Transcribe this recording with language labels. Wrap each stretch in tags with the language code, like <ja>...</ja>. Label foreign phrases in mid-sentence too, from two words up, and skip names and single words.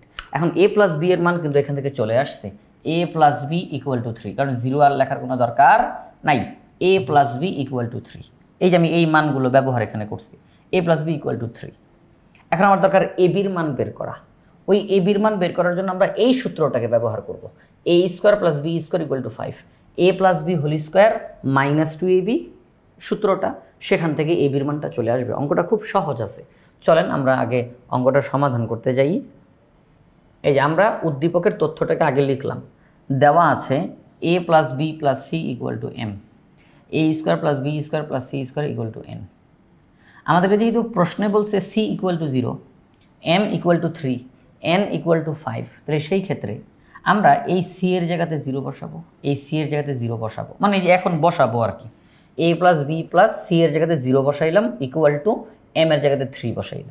<bn>এখন a + b এর মান কিন্তু এখান থেকে চলে আসছে, a + b = 3, কারণ 0 আর লেখার কোনো দরকার নাই। a + b = 3, এই যে আমি এই মানগুলো ব্যবহার এখানে করছি, a + b = 3। এখন আমার দরকার ab-র মান বের করা। ওই ab-র মান বের করার জন্য আমরা এই সূত্রটাকে ব্যবহার করব, a² + b² = 5, a + b</bn> <en>whole square</en> <bn>-2ab সূত্রটা, সেখান থেকে ab-র মানটা চলে আসবে। অঙ্কটা খুব সহজ আছে। চলেন আমরা আগে অঙ্কটা সমাধান করতে যাই। এই যে আমরা উদ্দীপকের তথ্যটাকে আগে লিখলাম, দেওয়া আছে a + b + c = m, a² + b² + c² = n। আমাদেরকে যেহেতু প্রশ্নে বলছে c = 0, m = 3, n = 5, তাহলে সেই ক্ষেত্রে আমরা এই c এর জায়গাতে 0 বসাবো, এই c এর জায়গাতে 0 বসাবো, মানে এই যে এখন বসাবো আর কি। a + b + c এর জায়গাতে 0 বসাইলাম = m এর জায়গাতে 3 বসাইলাম।</bn>